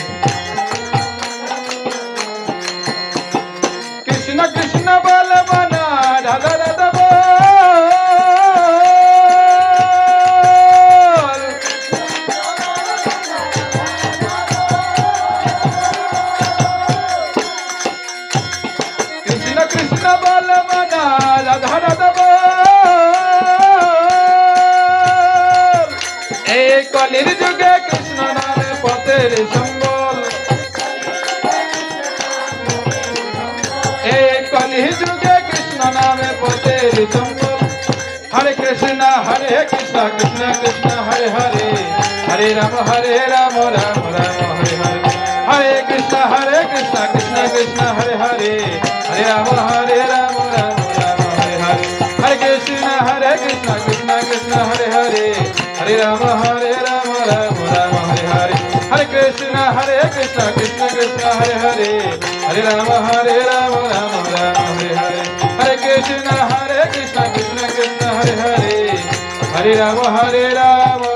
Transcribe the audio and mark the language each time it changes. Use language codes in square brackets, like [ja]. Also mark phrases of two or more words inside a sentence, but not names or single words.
[hi] कृष्ण कृष्ण बोल माना, राधा राधा बोल। कृष्ण कृष्ण बोल माना, राधा राधा बोल। [bn] এই কলির যুগে কৃষ্ণ নামে পতের সম্বল। এই কলি যুগে কৃষ্ণ নামে পতের সম্বল। [sa] Hare Krishna Krishna Krishna Hare Hare Hare Rama Rama Rama Hare Hare Hare Krishna Krishna Krishna Hare Hare Hare Rama Rama Rama Hare Hare Hare Krishna Krishna Krishna Hare Hare Hare Rama Rama Rama Hare Hare Hare Krishna Krishna Krishna Hare Hare Hare Rama Rama Rama Hare Hare Hare Krishna Krishna Krishna Hare Hare Hare Rama Rama